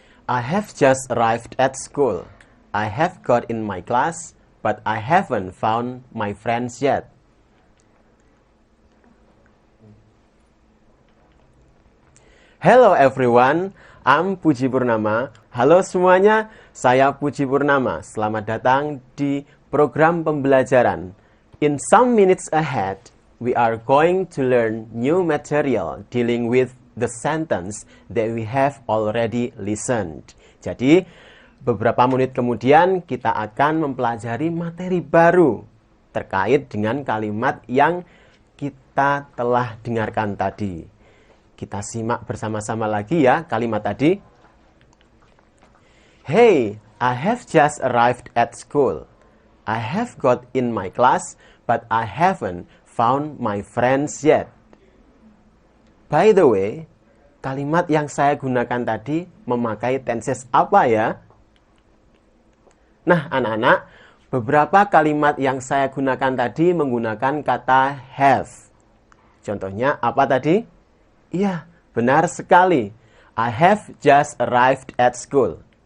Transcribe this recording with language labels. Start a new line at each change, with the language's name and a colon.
English: I have just arrived at school. I have got in my class, but I haven't found my friends yet. Hello everyone, I'm Puji Purnama.
Indonesian: Halo semuanya, saya Puji Purnama. Selamat datang di program pembelajaran.
English: In some minutes ahead, we are going to learn new material dealing with the sentence that we have already listened.
Indonesian: Jadi, beberapa menit kemudian kita akan mempelajari materi baru terkait dengan kalimat yang kita telah dengarkan tadi. Kita simak bersama-sama lagi ya kalimat tadi.
English: Hey, I have just arrived at school. I have got in my class, but I haven't found my friends yet. By the way,
Indonesian: kalimat yang saya gunakan tadi memakai tenses apa ya? Nah, anak-anak, beberapa kalimat yang saya gunakan tadi menggunakan kata have. Contohnya apa tadi? Iya, benar sekali.
English: I have just arrived at school.